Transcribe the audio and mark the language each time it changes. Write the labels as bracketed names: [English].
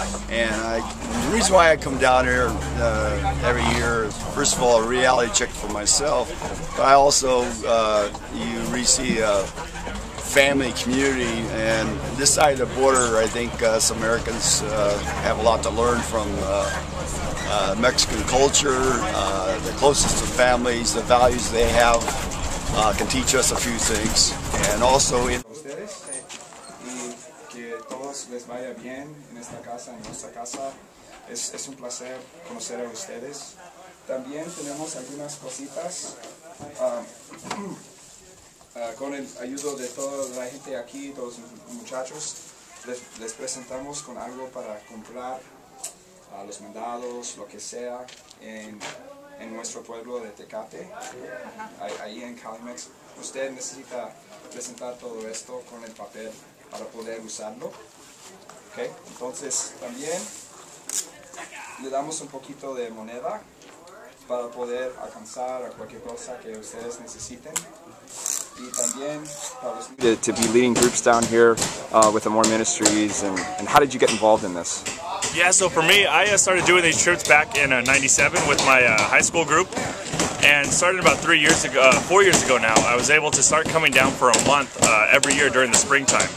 [English] And the reason why I come down here every year is, first of all, a reality check for myself, but I also, you really see a family, community, and this side of the border, I think some Americans have a lot to learn from Mexican culture, the closest to families, the values they have. Can teach us a few things, and also in [Spanish] y que todos les vaya bien en esta casa, en nuestra casa. Es un placer conocer a ustedes. También tenemos algunas cositas con el ayuda de toda la gente aquí, todos los muchachos. Les presentamos con algo para comprar los mandados, lo que sea, en nuestro pueblo de Tecate, ahí en Calimex. Usted necesita presentar todo esto con el papel para poder usarlo. ¿Okay? Entonces también le damos un poquito de moneda para poder alcanzar a cualquier cosa que ustedes necesiten. Y también [English] to be leading groups down here with the More Ministries, and how did you get involved in this? Yeah, so for me, I started doing these trips back in '97 with my high school group, And starting about 4 years ago now, I was able to start coming down for a month every year during the springtime.